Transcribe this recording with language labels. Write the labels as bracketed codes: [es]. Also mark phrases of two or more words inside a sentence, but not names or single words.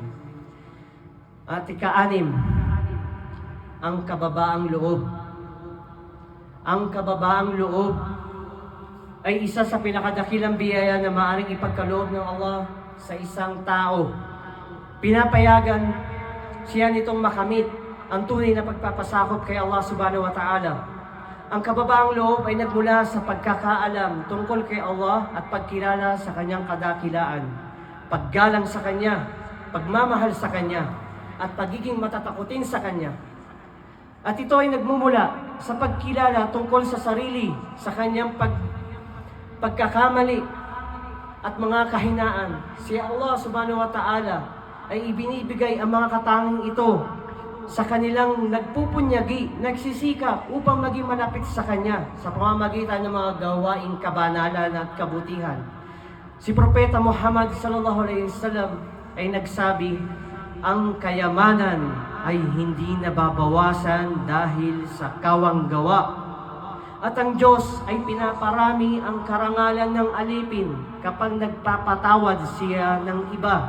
[tl] At ika-6, ang kababaang loob. Ang kababaang loob ay isa sa pinakadakilang biyaya na maaaring ipagkaloob ng Allah sa isang tao. Pinapayagan siya nitong makamit ang tunay na pagpapasakop kay Allah [ar] سبحانه وتعالى. [tl] Ang kababaang loob ay nagmula sa pagkakaalam tungkol kay Allah at pagkilala sa kanyang kadakilaan, paggalang sa kanya, pagmamahal sa kanya, at pagiging matatakutin sa kanya. At ito ay nagmumula sa pagkilala tungkol sa sarili, sa kanyang pagkakamali at mga kahinaan. Si Allah [ar] سبحانه وتعالى [tl] ay ibinibigay ang mga katanging ito sa kanilang nagpupunyagi, nagsisikap upang maging malapit sa Kanya sa pamamagitan ng mga gawaing kabanalan at kabutihan. Si Propeta Muhammad [ar] صلى الله عليه وسلم [tl] ay nagsabi, ang kayamanan ay hindi nababawasan dahil sa kawang gawa. At ang Diyos ay pinaparami ang karangalan ng alipin kapag nagpapatawad siya ng iba.